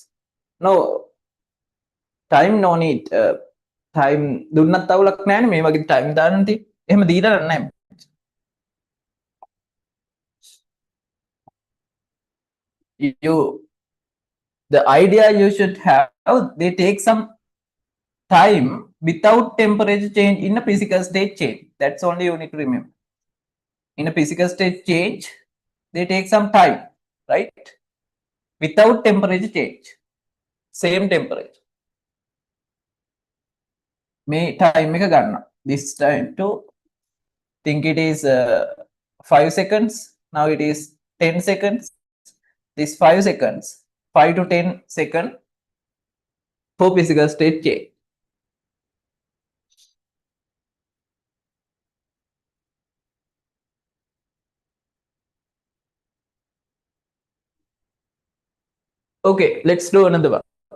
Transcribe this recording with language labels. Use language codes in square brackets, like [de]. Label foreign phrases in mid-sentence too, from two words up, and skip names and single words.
[en] No, time no need. [si] Time දුන්නත් අවුලක් නැහැ මේ වගේ time දාන්න තියෙන්නේ. එහෙම දීලා නැහැ. [en] You the idea you should have, they take some time without temperature change in a physical state change. That's only you need to remember. In a physical state change, they take some time, right? Without temperature change, same temperature. [si] මේ time එක ගන්නවා. [en] This time to think it is 5 seconds. Now it is 10 seconds. This 5 seconds, 5 to 10 seconds for physical state change. Okay, let's do another one.